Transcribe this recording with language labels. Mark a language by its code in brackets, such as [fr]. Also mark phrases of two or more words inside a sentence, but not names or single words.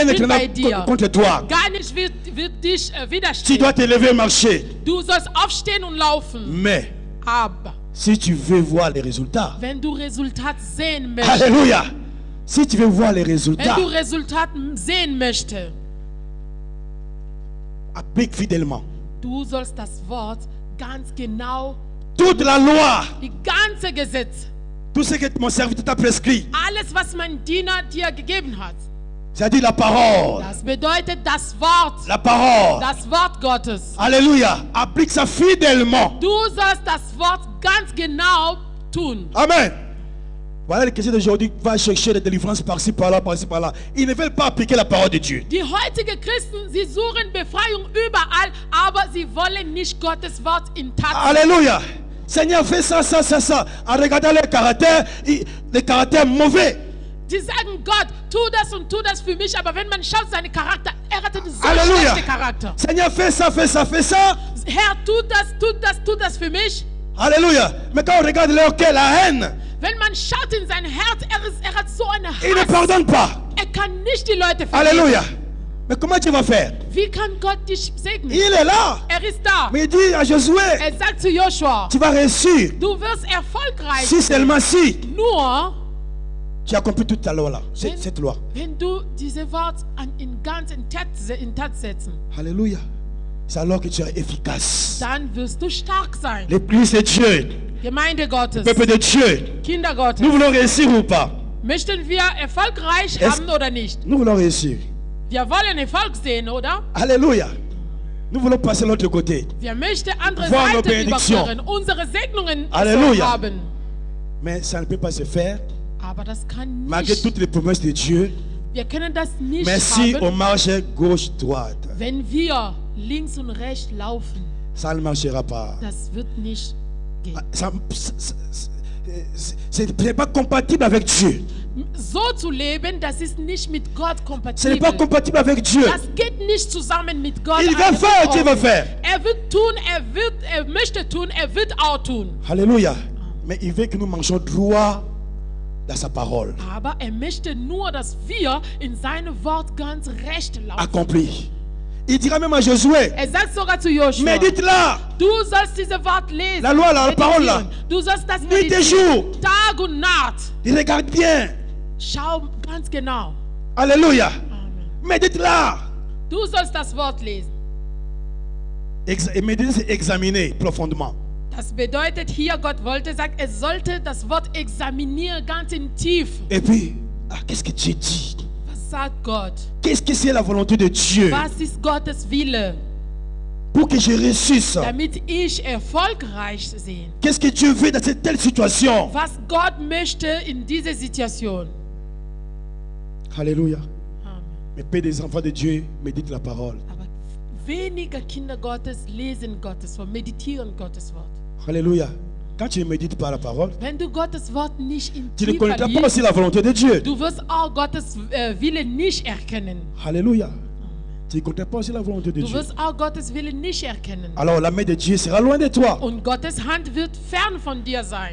[fr] Rien ne [de] ich bin bei [fr] viendra [de] dir. [fr] contre toi. [de] Gar nichts wird dich [fr] Tu [de] widerstehen. [fr] dois te lever et marcher. [de] Du sollst aufstehen und laufen. [fr] Mais, [de] Aber [fr] si tu veux voir les résultats, [de] wenn du Resultat sehen möchtest, [fr] alléluia, si tu veux voir les [de] wenn [fr] résultats, [de] du Resultat sehen möchtest, [fr] applique fidèlement. [de] du sollst das Wort ganz genau, [fr] Toute la loi, [de] die ganze Gesetz, [fr] tout ce que mon serviteur t'a prescrit, [de] alles was mein Diener dir gegeben hat, [fr] c'est-à-dire la parole, [de] das bedeutet das Wort, [fr] la parole, [de] das Wort Gottes. [fr] alléluia, applique ça fidèlement. [de] Du sollst das Wort ganz genau tun. Amen. [fr] Voilà les chrétiens d'aujourd'hui va chercher des délivrances par-ci, par-là, par-ci, par-là. Ils ne veulent pas appliquer la parole de Dieu. [de] Die heutigen Christen, sie suchen Befreiung überall, aber sie wollen nicht Gottes Wort in Tat. [fr] Alléluia. Seigneur, fais ça, ça, ça, ça. En regardant les caractères mauvais. [de] Sie sagen Gott, tu das und tu das für mich, aber wenn man schaut seinen Charakter, er hatte so [fr] Alléluia. [de] schlechten Charakter. [fr] Seigneur, fais ça, fais ça, fais ça. [de] Herr, tu das für mich. [fr] Alléluia. Mais quand on regarde leur cœur, la haine, [de] Wenn man schaut in sein Herz, er hat so eine [fr] il ne [de] Hass. [fr] pardonne pas. [de] Er kann nicht die Leute vergeben. [fr] Alléluia. Mais comment tu vas faire? [de] Wie kann Gott dich segnen? [fr] Il est là. [de] Er ist da. [fr] Mais il dit à Josué, [de] Er sagt zu Joshua, [fr] tu vas réussir. [de] du wirst erfolgreich [fr] Si seulement si [de] nur, [fr] tu as compris toute ta loi là. Cette loi. [de] wenn du diese Wort in Tat setzen. [fr] Alléluia. C'est alors que tu es efficace. [de] Dann wirst du stark sein. [fr] L'église de Dieu, [de] Gemeinde Gottes, [fr] peuple de Dieu, [de] Kinder Gottes. [fr] nous voulons réussir ou pas? [de] Möchten wir erfolgreich Es- haben oder nicht? [fr] Nous voulons réussir. [de] Wir wollen Erfolg sehen, oder? [fr] Alléluia. Nous voulons passer de l'autre côté. [de] Wir möchten andere [fr] Voir nos [de] Seiten [fr] bénédictions. [de] überqueren, unsere Segnungen [fr] Alléluia. [de] so haben. [fr] Mais ça ne peut pas se faire [de] Aber das kann [fr] malgré [de] nicht. [fr] toutes les promesses de Dieu. [de] Wir können das nicht [fr] Mais si on [de] haben, [fr] marche gauche-droite, [de] wenn wir links und rechts laufen. [fr] ça ne marchera pas. [de] Das wird nicht gehen. [fr] C'est pas compatible avec Dieu. [de] So zu leben, das ist nicht mit Gott [fr] Ce n'est pas [de] kompatibel. [fr] compatible avec Dieu. [de] Das geht nicht zusammen mit Gott. [fr] Il va [de] Alles [fr] faire, [de] ist [fr] Dieu va [de] offen. [fr] faire. [de] Er wird tun, er möchte tun, er wird auch tun. [fr] Alléluia. Mais il veut que nous marchions droit dans sa parole. [de] Aber er möchte nur, dass wir in seinem Wort ganz recht laufen. [fr] Accompli. Il dira même à Josué, [de] Er sagt sogar zu Joshua, [fr] médite-la. [de] du sollst dieses Wort lesen. [fr] La loi, la parole là. [de] Du sollst das [fr] Nuit et [de] meditieren. [fr] jour. [de] Tag und Nacht. [fr] Regarde bien. [de] Schau ganz genau. [fr] Alléluia. [de] Amen. [fr] Médite-la. [de] Du sollst das Wort lesen. [fr] Et méditer, c'est examiner profondément. [de] Das bedeutet hier, Gott wollte sagen, er sollte das Wort examinieren ganz in tief. [fr] Et puis, qu'est-ce que Dieu dit? [de] Was sagt Gott? [fr] Qu'est-ce que c'est la volonté de Dieu [de] Was ist Gottes Wille, [fr] pour que je réussisse? [de] damit ich erfolgreich sehe? [fr] Qu'est-ce que Dieu veut dans cette telle situation? [de] Was Gott möchte in dieser Situation? [fr] Alléluia. [de] Amen. [fr] Mais peu des enfants de Dieu méditent la parole. [de] Aber weniger Kinder Gottes lesen Gottes Wort, meditieren Gottes Wort. [fr] Alléluia. Quand tu ne médites pas la parole, [de] Wenn du Gottes Wort nicht in [fr] tu ne [de] Tiefe [fr] connaîtras pas [de] liest, [fr] aussi la volonté de Dieu. [de] du wirst auch Gottes Wille nicht erkennen. [fr] Alléluia. Tu ne connaîtras pas aussi la volonté de [de] Du [fr] Dieu. [de] wirst auch Gottes Wille nicht erkennen. [fr] Alors la main de Dieu sera loin de toi. Und Gottes Hand wird fern von dir sein.